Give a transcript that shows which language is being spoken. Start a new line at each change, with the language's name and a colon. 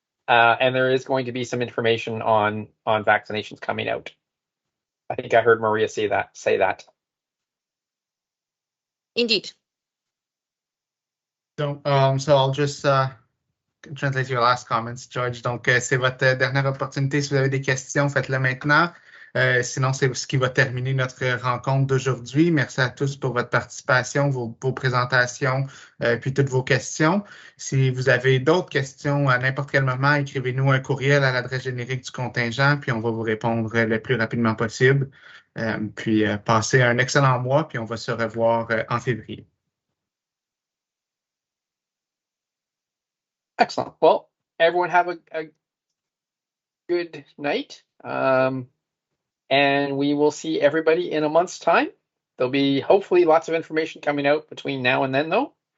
English: And there is going to be some information on vaccinations coming out. I think I heard Maria say that. Indeed. So I'll just translate your last comments, George.
French: Donc, c'est votre dernière opportunité. Si vous avez des questions, faites-le maintenant. Sinon, c'est ce qui va terminer notre rencontre d'aujourd'hui. Merci à tous pour votre participation, vos présentations, puis toutes vos questions. Si vous avez d'autres questions à n'importe quel moment, écrivez-nous un courriel à l'adresse générique du contingent, puis on va vous répondre le plus rapidement possible. Puis passez un excellent mois, puis on va se revoir en février.
English: Excellent. Well, everyone have a good night. And we will see everybody in a month's time. There'll be hopefully lots of information coming out between now and then, though.